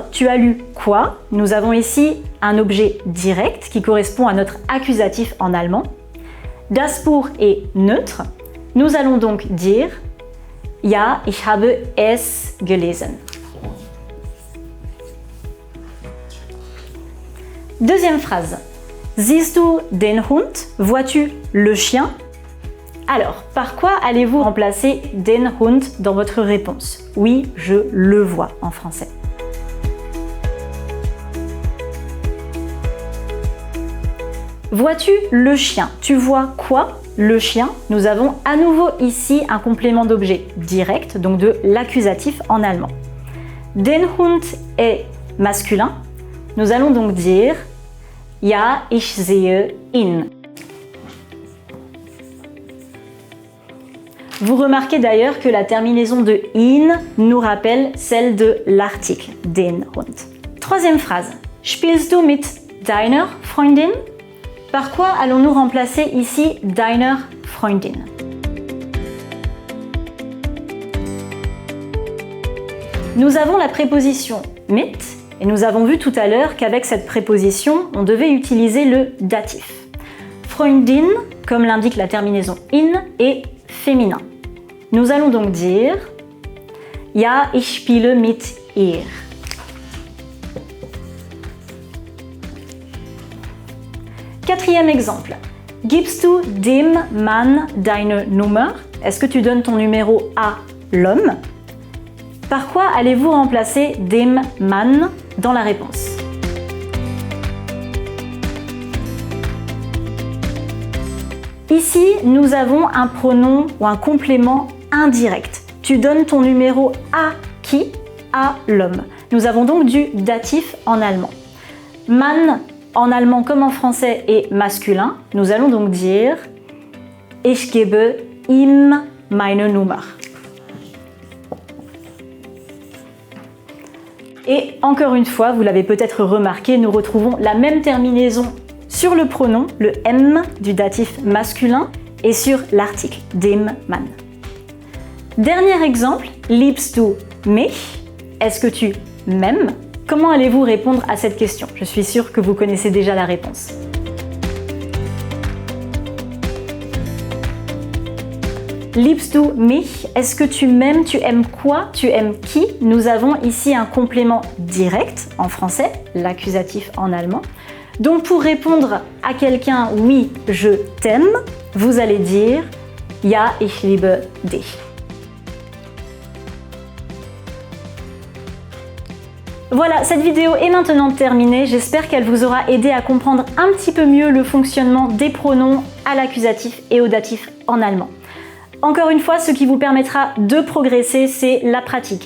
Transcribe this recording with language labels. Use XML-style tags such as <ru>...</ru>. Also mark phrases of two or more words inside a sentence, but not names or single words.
<fr>Tu as lu quoi? Nous avons ici un objet direct qui correspond à notre accusatif en allemand.</fr> <de>Das Buch</de> <fr>est neutre. Nous allons donc dire</fr> <de>Ja, ich habe es gelesen.</de> <fr>Deuxième phrase.</fr> <de>Siehst du den Hund?</de> <fr>Vois-tu le chien? Alors, par quoi allez-vous remplacer</fr> <de>den Hund</de> <fr>dans votre réponse? Oui, je le vois en français. Vois-tu le chien? Tu vois quoi? Le chien. Nous avons à nouveau ici un complément d'objet direct, donc de l'accusatif en allemand.</fr> <de>Den Hund</de> <fr>est masculin. Nous allons donc dire</fr> <de>Ja, ich sehe ihn.</de> <fr>Vous remarquez d'ailleurs que la terminaison de in nous rappelle celle de l'article,</fr> <de>den Hund.</de> <fr>Troisième phrase.</fr> <de>Spielst du mit deiner Freundin?</de> <fr>Par quoi allons-nous remplacer ici</fr> <de>deiner Freundin?</de> <fr>Nous avons la préposition mit et nous avons vu tout à l'heure qu'avec cette préposition, on devait utiliser le datif. Freundin, comme l'indique la terminaison in, est féminin. Nous allons donc dire</fr> <de>Ja, ich spiele mit ihr.</de> <fr>Quatrième exemple.</fr> <de>Gibst du dem Mann deine Nummer?</de> <fr>Est-ce que tu donnes ton numéro à l'homme? Par quoi allez-vous remplacer</fr> <de>dem Mann</de> <fr>dans la réponse? Ici, nous avons un pronom ou un complément indirect. Tu donnes ton numéro à qui? À l'homme. Nous avons donc du datif en allemand. Mann, en allemand comme en français, est masculin. Nous allons donc dire</fr> <de>Ich gebe ihm meine Nummer.</de> <fr>Et encore une fois, vous l'avez peut-être remarqué, nous retrouvons la même terminaison sur le pronom, le M du datif masculin, et sur l'article,</fr> <de>dem Mann.</de> <fr>Dernier exemple,</fr> <de>liebst du mich?</de> <fr>Est-ce que tu m'aimes? Comment allez-vous répondre à cette question? Je suis sûre que vous connaissez déjà la réponse.</fr> <de>Liebst du mich?</de> <fr>Est-ce que tu m'aimes? Tu aimes quoi? Tu aimes qui? Nous avons ici un complément direct en français, l'accusatif en allemand. Donc pour répondre à quelqu'un oui, je t'aime, vous allez dire</fr> <de>Ja, ich liebe dich.</de> <fr>Voilà, cette vidéo est maintenant terminée. J'espère qu'elle vous aura aidé à comprendre un petit peu mieux le fonctionnement des pronoms à l'accusatif et au datif en allemand. Encore une fois, ce qui vous permettra de progresser, c'est la pratique.</fr>